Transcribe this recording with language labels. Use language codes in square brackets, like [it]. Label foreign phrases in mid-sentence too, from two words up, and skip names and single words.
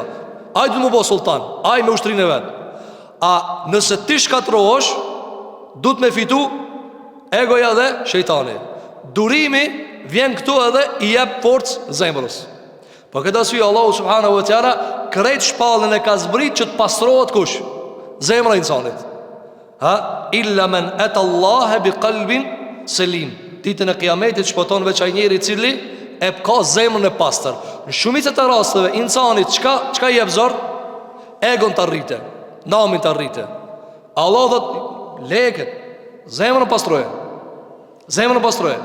[sq] Ai du të më bo sultan, ai me ushtrinë e vet. A nëse ti shkatrohesh, du të me fitu egoja dhe shejtani. Durimi vjen këtu edhe i jep forcë zemrës. Po këtë arsye Allahu [ar] سبحانه وتعالى [sq] krejt shpallën e ka zbrit që të pastrohet kush? Zemra e insanit. [ar] إلا من أتى الله بقلب سليم. [sq] Ditën e Kiametit shpëton veç ai njeri i cili e ka zemrën e pastër. Në shumicën e rasteve insanit çka i jep zor? Egon të rritë, namin të rritë. Allah dhët leket, Zemrën pastroje. Zemrën pastroje.